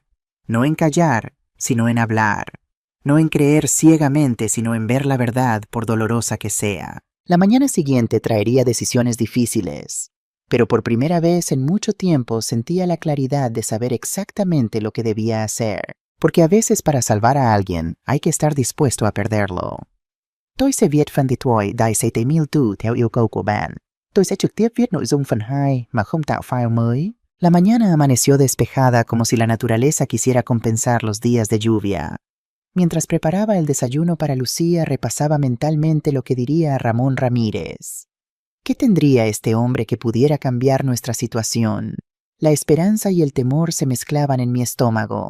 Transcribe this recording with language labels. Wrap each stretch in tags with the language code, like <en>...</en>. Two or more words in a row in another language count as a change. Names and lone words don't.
<es>No en callar, sino en hablar. No en creer ciegamente, sino en ver la verdad, por dolorosa que sea. La mañana siguiente traería decisiones difíciles. Pero por primera vez en mucho tiempo sentía la claridad de saber exactamente lo que debía hacer. Porque a veces para salvar a alguien hay que estar dispuesto a perderlo.</es> <vi>Tôi sẽ viết phần điện thoại dài 6.000 từ theo yêu cầu của bạn. Tôi sẽ trực tiếp viết nội dung phần 2 mà không tạo file mới.</vi> <es>La mañana amaneció despejada como si la naturaleza quisiera compensar los días de lluvia. Mientras preparaba el desayuno para Lucía, repasaba mentalmente lo que diría a Ramón Ramírez. ¿Qué tendría este hombre que pudiera cambiar nuestra situación? La esperanza y el temor se mezclaban en mi estómago.</es>